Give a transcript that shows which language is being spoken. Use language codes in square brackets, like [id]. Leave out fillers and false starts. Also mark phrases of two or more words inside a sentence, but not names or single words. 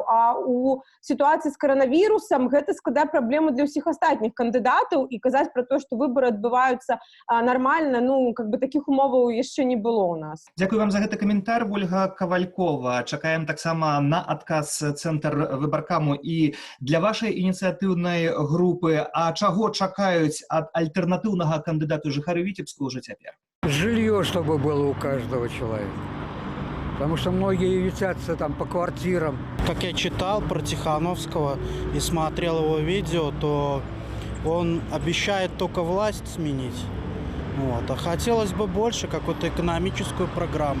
[be] А у сітуацыі з каранавірусам гэта складае праблему для ўсіх астатніх кандыдатаў, і казаць пра тое, што выбары адбываюцца нармальна, такіх умоваў яшчэ не было ў нас. Дзякую вам за гэты каментар, Ольга Кавалькова. Чакаем таксама на адказ Цэнтр выбаркаму і для вашай ініцыятыўнай групы. А чаго чакаюць ад альтэрнатыўнага кандыдату жыхары Віцебска ўжо цяпер? [ru] Жилье, чтобы было у каждого человека. Потому что многие ютятся там по квартирам. Как я читал про Тихановского и смотрел его видео, то он обещает только власть сменить. А хотелось бы больше какую-то экономическую программу.